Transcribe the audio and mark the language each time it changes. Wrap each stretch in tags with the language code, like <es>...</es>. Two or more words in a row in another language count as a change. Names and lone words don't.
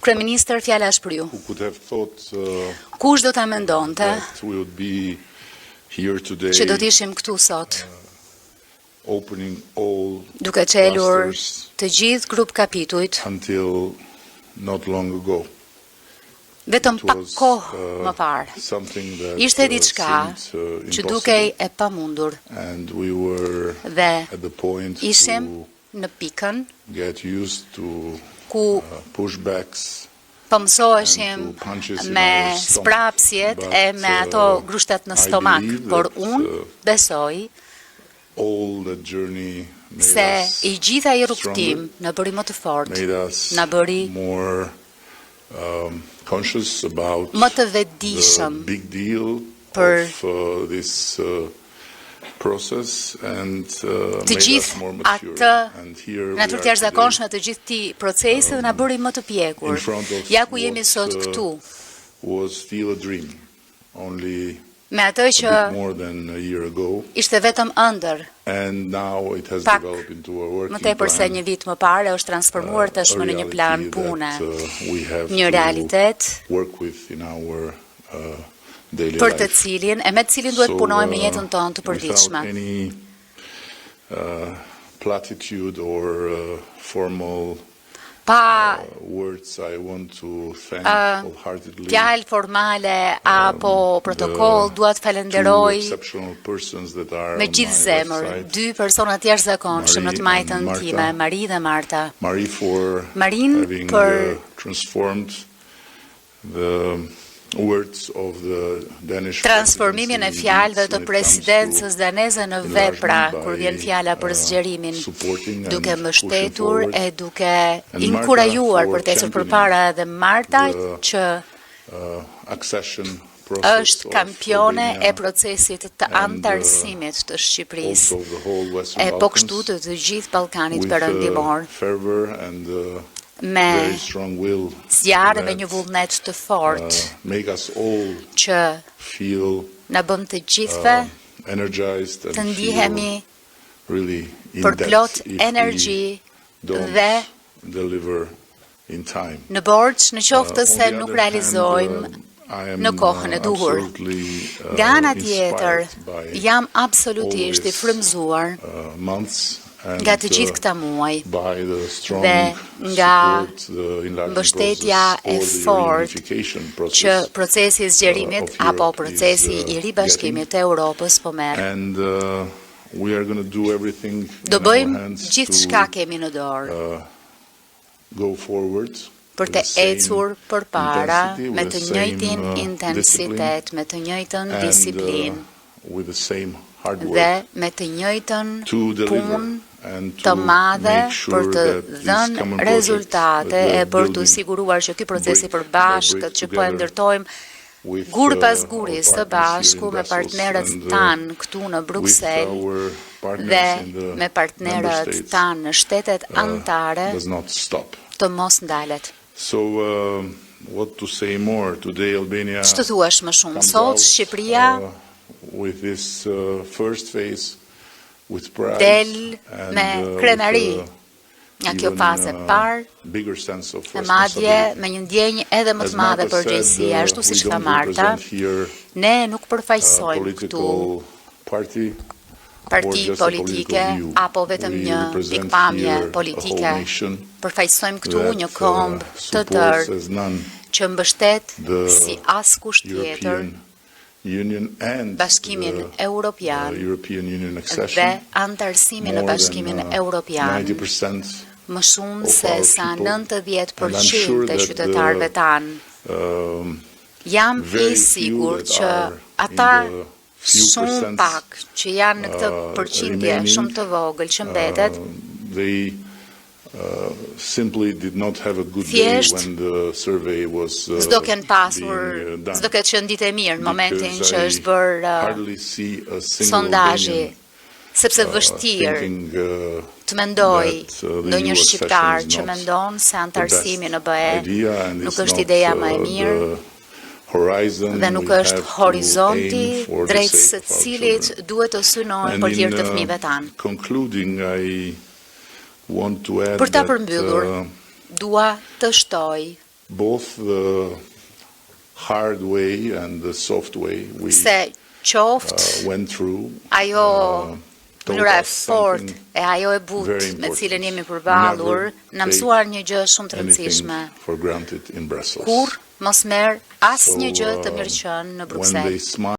<sq>Kryeministër, fjala është për ju.</sq> <en>Who could have thought</en> <sq>Kush do ta mendonte</sq> <en>that we would be here today</en> <sq>që do të ishim këtu sot,</sq> <en>opening all</en> <sq>duke çelur</sq> <en>clusters</en> <sq>të gjithë grup kapitujt,</sq> <en>until not long ago.</en> <sq>vetëm</sq> <en>It</en> <sq>pak</sq> <en>was,</en> <sq>kohë më parë.</sq> <en>something that</en> <sq>Ishte diçka</sq> <en>seemed,</en> <sq>që</sq> <en>impossible,</en> <sq>dukej e pamundur</sq> <en>and we were</en> <sq>dhe</sq> <en>at the point</en> <sq>ishim</sq> <en>to</en> <sq>në pikën</sq> <en>get used to</en> <sq>ku</sq> <en>pushbacks</en> <sq>po mësoheshim</sq> <en>and to punches in</en> <sq>me</sq> <en>our stomach.</en> <sq>sprapsjet</sq> <en>But,</en> <sq>e me ato grushtet në</sq> <en>I</en> <sq>stomak,</sq> <en>believe</en> <sq>por</sq> <en>that,</en> <sq>unë besoj</sq> <en>all that journey made</en> <sq>se</sq> <en>us</en> <sq>i gjitha i</sq> <en>stronger,</en> <sq>rrugtim në bëri më të fortë,</sq> <en>made us</en> <sq>na bëri</sq> <en>more conscious about</en> <sq>më të</sq> <en>the</en> <sq>vetëdijshëm</sq> <en>big deal</en> <sq>për</sq> <en>of this process and</en> <sq>të</sq> <en>made us</en> <sq>gjithë</sq> <en>more mature.</en> <sq>atë</sq> <en>And here we</en> <sq>natyrë</sq> <en>are</en> <sq>të jashtëzakonshme</sq> <en>today.</en> <sq>të gjithë këtij procesi dhe na bëri më të pjekur.</sq> <en>in front of</en> <sq>Ja ku jemi</sq> <en>what,</en> <sq>sot këtu,</sq> <en>was still a dream only</en> <sq>me atë</sq> <en>a</en> <sq>që</sq> <en>bit more than a year ago,</en> <sq>ishte vetëm ëndër,</sq> <en>and now it has</en> <sq>Pak</sq> <en>developed into a</en> <sq>më</sq> <en>working</en> <sq>tepër se</sq> <en>plan,</en> <sq>një vit më parë, është transformuar tashmë në një plan</sq> <en>reality</en> <sq>pune,</sq> <en>that, we have</en> <sq>një</sq> <en>to</en> <sq>realitet</sq> <en>work with in our daily</en> <sq>për të</sq> <en>life.</en> <sq>cilin e me të cilin duhet punojmë në jetën tonë të</sq> <en>without</en> <sq>përditshme.</sq> <en>any platitude or formal</en> <sq>Pa</sq> <en>words, I want to thank wholeheartedly</en> <sq>fjalë formale apo protokoll, dua të</sq> <en>two</en> <sq>falenderoj</sq> <en>exceptional persons that are</en> <sq>me</sq> <en>on</en> <sq>gjithë</sq> <en>my</en> <sq>zemër</sq> <en>left side.</en> <sq>dy persona të jashtëzakonshëm në të</sq> <en>Marie</en> <sq>majtën</sq> <en>and Marta.</en> <sq>time, Mari dhe Marta.</sq> <en>Marie for</en> <sq>Marin</sq> <en>having</en> <sq>për</sq> <en>transformed the words of the Danish</en> <sq>transformimin e</sq> <en>presidency</en> <sq>fjalëve</sq> <en>when</en> <sq>të</sq> <en>it</en> <sq>presidencës</sq> <en>comes to</en> <sq>daneze në vepra,</sq> <en>enlargement</en> <sq>kur</sq> <en>by,</en> <sq>vjen fjala për zgjerimin,</sq> <en>supporting and</en> <sq>duke</sq> <en>pushing</en> <sq>mbështetur</sq> <en>forward.</en> <sq>e duke</sq> <en>And</en> <sq>inkurajuar</sq> <en>Marta</en> <sq>për të ecur</sq> <en>for</en> <sq>përpara, dhe Marta</sq> <en>the</en> <sq>që</sq> <en>accession process</en> <sq>është</sq> <en>of</en> <sq>kampione e</sq> <en>Albania</en> <sq>procesit të</sq> <en>and,</en> <sq>antarësimit të Shqipërisë,</sq> <en>also the whole Western</en> <sq>e po kështu</sq> <en>Balkans</en> <sq>të gjithë Ballkanit</sq> <en>with</en> <sq>perëndimor,</sq> <en>fervor and</en> <sq>me</sq> <en>very strong will</en> <sq>zjarë me</sq> <en>that,</en> <sq>një vullnet të fortë</sq> <en>make us all</en> <sq>që</sq> <en>feel</en> <sq>na bën të gjithëve</sq> <en>energized and</en> <sq>të ndihemi</sq> <en>feel really in</en> <sq>për</sq> <en>depth</en> <sq>plot</sq> <en>if</en> <sq>energji</sq> <en>we don't</en> <sq>dhe</sq> <en>deliver in time.</en> <sq>në borxh në qoftë</sq> <en>On</en> <sq>se</sq> <en>the</en> <sq>nuk</sq> <en>other</en> <sq>realizojmë</sq> <en>hand, I am,</en> <sq>në kohën e duhur.</sq> <en>absolutely,</en> <sq>Nga ana tjetër,</sq> <en>inspired by</en> <sq>jam absolutisht i</sq> <en>all</en> <sq>frymzuar</sq> <en>these, months and,</en> <sq>nga të gjithë këta muaj</sq> <en>by the strong</en> <sq>dhe nga</sq> <en>support, the enlargement</en> <sq>mbështetja</sq> <en>process</en> <sq>e</sq> <en>or the</en> <sq>fortë</sq> <en>reunification</en> <sq>që</sq> <en>process,</en> <sq>procesi i zgjerimit</sq> <en>of</en> <sq>apo</sq> <en>Europe</en> <sq>procesi</sq> <en>is,</en> <sq>i ribashkimit të Europës po merr.</sq> <en>and we are going to do everything</en> <sq>Do</sq> <en>in our</en> <sq>bëjmë</sq> <en>hands</en> <sq>gjithë</sq> <en>to</en> <sq>shka kemi në dorë</sq> <en>go forward</en> <sq>për</sq> <en>with</en> <sq>të</sq> <en>the same</en> <sq>ecur përpara</sq> <en>intensity,</en> <sq>me</sq> <en>with</en> <sq>të</sq> <en>the</en> <sq>njëjtin</sq> <en>same,</en> <sq>intensitet, me të njëjtën</sq> <en>and,</en> <sq>disiplinë</sq> <en>with the same hard work</en> <sq>dhe me të njëjtën</sq> <en>to deliver</en> <sq>punë</sq> <en>and</en> <sq>të</sq> <en>to</en> <sq>madhe</sq> <en>make sure</en> <sq>për të</sq> <en>that this</en> <sq>dhënë</sq> <en>common project</en> <sq>rezultate</sq> <en>that we</en> <sq>e</sq> <en>are</en> <sq>për të</sq> <en>building</en> <sq>siguruar që ky proces i</sq> <en>brick by</en> <sq>përbashkët</sq> <en>brick</en> <sq>që po e</sq> <en>together</en> <sq>ndërtojmë</sq> <en>with,</en> <sq>gur pas</sq> <en>our</en> <sq>guri së</sq> <en>partners here</en> <sq>bashku</sq> <en>in</en> <sq>me</sq> <en>Brussels</en> <sq>partnerët</sq> <en>and,</en> <sq>tanë këtu në</sq> <en>with</en> <sq>Bruksel</sq> <en>our partners</en> <sq>dhe</sq> <en>in the</en> <sq>me partnerët</sq> <en>member states,</en> <sq>tanë në shtetet anëtare</sq> <en>does not stop.</en> <sq>të mos ndalet.</sq> <en>So what to say more? Today Albania</en> <sq>Ç'të thuash më shumë?</sq> <en>comes</en> <sq>Sot</sq> <en>out,</en> <sq>Shqipëria</sq> <en>with this first phase with pride</en> <sq>del</sq> <en>and</en> <sq>me</sq> <en>with,</en> <sq>krenari nga kjo</sq> <en>even,</en> <sq>fazë e parë,</sq> <en>bigger sense of</en> <sq>e madje</sq> <en>responsibility.</en> <sq>me një ndjenjë edhe më</sq> <en>As</en> <sq>të madhe</sq> <en>Marta</en> <sq>përgjegjësie,</sq> <en>said,</en> <sq>ashtu</sq> <en>we</en> <sq>siç tha</sq> <en>don't</en> <sq>Marta,</sq> <en>represent here</en> <sq>ne nuk</sq> <en>a</en> <sq>përfaqësojmë këtu</sq> <en>political party or</en> <sq>parti</sq> <en>just a</en> <sq>politike</sq> <en>political view.</en> <sq>apo vetëm</sq> <en>We</en> <sq>një</sq> <en>represent</en> <sq>pikpamje</sq> <en>here a</en> <sq>politike.</sq> <en>whole nation</en> <sq>Përfaqësojmë këtu</sq> <en>that,</en> <sq>një komb të</sq> <en>supports</en> <sq>tërë</sq> <en>as none</en> <sq>që mbështet</sq> <en>the</en> <sq>si askush tjetër</sq> <en>European Union and</en> <sq>Bashkimin</sq> <en>the</en> <sq>Europian</sq> <en>European Union</en> <sq>dhe</sq> <en>accession.</en> <sq>antarësimin në</sq> <en>More</en> <sq>Bashkimin</sq> <en>than</en> <sq>Europian.</sq> <en>90%</en> <sq>Më shumë</sq> <en>of</en> <sq>se</sq> <en>our</en> <sq>sa</sq> <en>people,</en> <sq>90%</sq> <en>and I'm sure</en> <sq>të</sq> <en>that</en> <sq>qytetarëve tanë. Jam</sq> <en>very</en> <sq>i</sq> <en>few</en> <sq>sigur</sq> <en>that</en> <sq>që</sq> <en>are</en> <sq>ata</sq> <en>in the few</en> <sq>shumë</sq> <en>percents,</en> <sq>pak që janë në këtë përqindje</sq> <en>remaining,</en> <sq>shumë të vogël që mbetet,</sq> <en>they simply did not have a good day</en> <sq>Thjesht,</sq> <en>when the survey was</en> <sq>s'do kenë pasur,</sq> <en>being done.</en> <sq>s'do ketë qenë ditë e mirë në momentin</sq> <en>Because</en> <sq>që</sq> <en>I</en> <sq>është bërë</sq> <en>hardly see a single</en> <sq>sondazhi,</sq> <en>Albanian,</en> <sq>sepse vështirë</sq> <en>thinking,</en> <sq>të mendoj</sq> <en>that, the</en> <sq>ndonjë</sq> <en>EU</en> <sq>shqiptar</sq> <en>accession is</en> <sq>që</sq> <en>not</en> <sq>mendon se antarësimi në</sq> <en>idea,</en> <sq>BE</sq> <en>and</en> <sq>nuk</sq> <en>it's</en> <sq>është</sq> <en>not,</en> <sq>ideja më e mirë</sq> <en>the horizon</en> <sq>dhe nuk</sq> <en>we</en> <sq>është</sq> <en>have to</en> <sq>horizonti</sq> <en>aim for the</en> <sq>drejt</sq> <en>sake</en> <sq>së</sq> <en>of our</en> <sq>cilit</sq> <en>children.</en> <sq>duhet të synojmë</sq> <en>And</en> <sq>për hir të</sq> <en>in,</en> <sq>fëmijëve tanë.</sq> <en>concluding, I want to add</en> <sq>Për ta</sq> <en>that,</en> <sq>përmbyllur, dua të shtoj</sq> <en>both the hard way and the soft way we</en> <sq>se qoftë</sq> <en>went through.</en> <sq>ajo</sq> <en>Taught</en> <sq>mënyra e</sq> <en>us</en> <sq>fortë</sq> <en>something</en> <sq>e ajo e</sq> <en>very</en> <sq>butë me</sq> <en>important.</en> <sq>cilën jemi përballur,</sq> <en>Never</en> <sq>na mësuar një gjë shumë të</sq> <en>anything</en> <sq>rëndësishme.</sq> <en>for granted in Brussels.</en> <sq>Kur mos merr asnjë gjë të</sq> <en>So,</en> <sq>mirëqen në</sq> <en>when</en> <sq>Bruksel.</sq> <en>they smile</en>